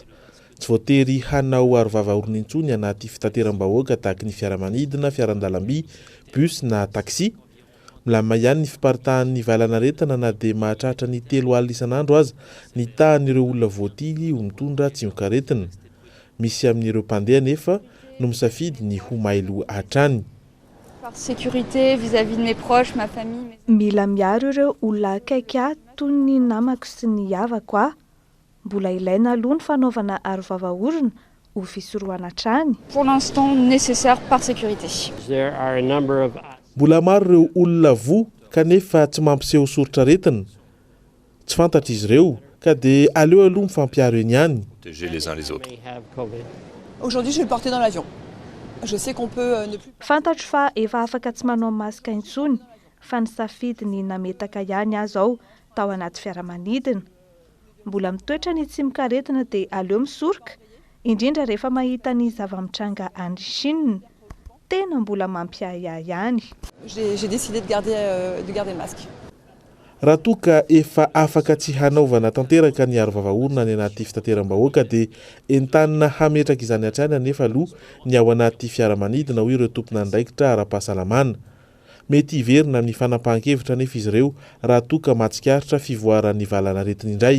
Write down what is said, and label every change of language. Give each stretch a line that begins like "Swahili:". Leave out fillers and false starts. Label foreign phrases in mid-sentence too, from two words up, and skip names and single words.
Malagasy: Tsy voatery hanao aro vavaorona intsony anaty fitateram-bahoaka tahaka ny fiaramanidina, fiarandalamby, bus na taxi. Milamina ihany ny fiparitahan'ny valanaretana na dia mahatratra ny 3 alina isan'andro aza ny tahan'ireo olona voatily ho mitondra tsy mikaretina. Misy amin'ireo mpandeha nefa no misafidy ny ho mailo hatrany.
French: Par sécurité vis-à-vis de mes proches, ma famille.
Malagasy: Mila miaro ireo olona akaiky toy ny namako sy ny havako mbola ilaina aloha ny fanaovana aro vavaorona ho fisorohana hatrany.
French: Pour l'instant nécessaire par sécurité.
Malagasy: Mbola maro ireo olona vo kanefa tsy mampiseho soritra retina. Tsy fantatra izy ireo ka dia aleo aloha mifampiaro eny ihany.
French: Protéger les uns les autres. Aujourd'hui je vais le porter dans l'avion. Je sais qu'on peut ne plus.
Malagasy: Fantatro fa efa afaka tsy manao masika intsony fa nisafidy ny nametaka ihany azy ao tao anaty fiaramanidina. Mbola mitoetra ny tsy mikaretina dia aleo misoroka indrindra rehefa mahita ny zava-mitranga any Chine tena mbola mampiaya ihany.
French: J'ai décidé de garder le masque.
Malagasy: Raha toa ka efa afaka tsy hanaovana tanteraka ny aro vavaorona ny anaty fitateram-bahoaka dia entanina hametraka izany hatrany anefa aloha ny ao anaty fiaramanidina ho ireo tompona andraikitra ara-pahasalamana. mety hiverina ny fanapahan-kevitra nefa izy ireo raha toka matsikaritra fivoaran'ny valanaretiny indray.